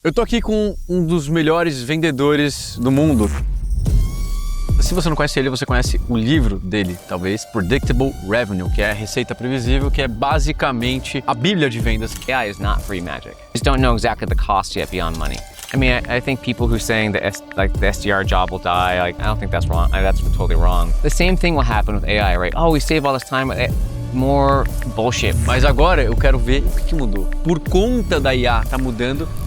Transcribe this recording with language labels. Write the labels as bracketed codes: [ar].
[pt] Eu tô aqui com um dos melhores vendedores do mundo. Se você não conhece ele, você conhece o livro dele, talvez, Predictable Revenue, que é a receita previsível, que é basicamente a bíblia de vendas. [en] AI is not free magic. Just don't know exactly the cost yet beyond money. I mean, I think people who saying that the SDR job will die, I don't think that's wrong. That's totally wrong. The same thing will happen with AI, right? Oh, we save all this time. More bullshit. [pt] Mas agora eu quero ver o que mudou. Por conta da IA tá mudando.